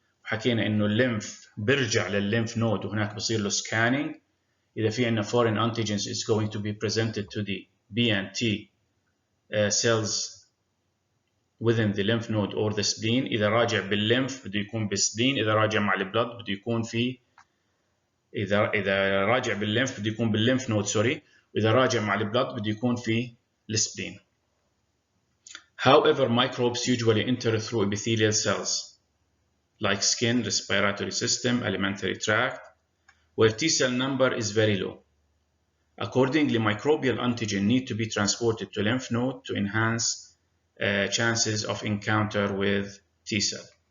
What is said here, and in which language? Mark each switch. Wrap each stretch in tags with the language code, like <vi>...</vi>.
<ar>حكينا إنه الليمف برجع للليمف نود وهناك بصير له scanning. إذا في عندنا</ar> <en>foreign antigens is going to be presented to the B and T cells within the lymph node or the spleen.</en> <ar>إذا راجع بالليمف بده يكون بالسبلين، إذا راجع مع البلد بده يكون في إذا راجع بالليمف بده يكون بالليمف نود سوري، وإذا راجع مع البلد بده يكون في السبلين.</ar> <en>However, microbes usually enter through epithelial cells like skin, respiratory system, alimentary tract, where T cell number is very low. Accordingly, microbial antigen need to be transported to lymph node to enhance chances of encounter with T cell.</en>